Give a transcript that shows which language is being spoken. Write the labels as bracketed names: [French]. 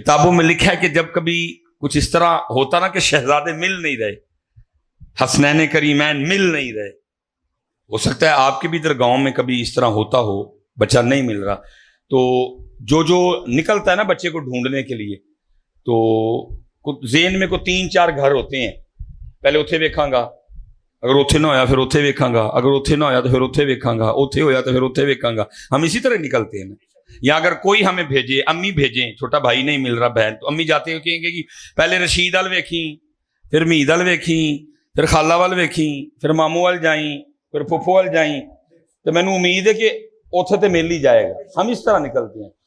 [Urdu] کتابوں میں لکھا ہے کہ جب کبھی کچھ اس طرح ہوتا نا کہ شہزادے مل نہیں رہے حسنین کریمین مل نہیں رہے. ہو سکتا ہے آپ کے بھی ادھر گاؤں میں کبھی اس طرح ہوتا ہو بچہ نہیں مل رہا تو جو نکلتا ہے نا بچے کو ڈھونڈنے کے لیے تو ذہن میں کو 3-4 گھر ہوتے ہیں. [Punjabi] پہلے اتھے ویکھاں گا اگر اتھے نہ ہویا پھر اتھے ویکھاں گا اگر اتھے نہ ہویا تو پھر اتھے ویکھاں گا اتھے ہویا تو پھر اتھے ویکھاں گا. [Urdu] ہم اسی طرح نکلتے ہیں نا. یا اگر کوئی ہمیں بھیجے امی بھیجیں چھوٹا بھائی نہیں مل رہا بہن تو امی جاتے ہیں کہیں گے کہ [Punjabi] پہلے رشید وال ویکھیں [Urdu] پھر مید وال ویکھیں پھر خالہ وال ویکھیں پھر ماموں وال جائیں پھر پھپھو وال جائیں تو میں نے امید ہے کہ اتھے تے مل ہی جائے گا. ہم اس طرح نکلتے ہیں.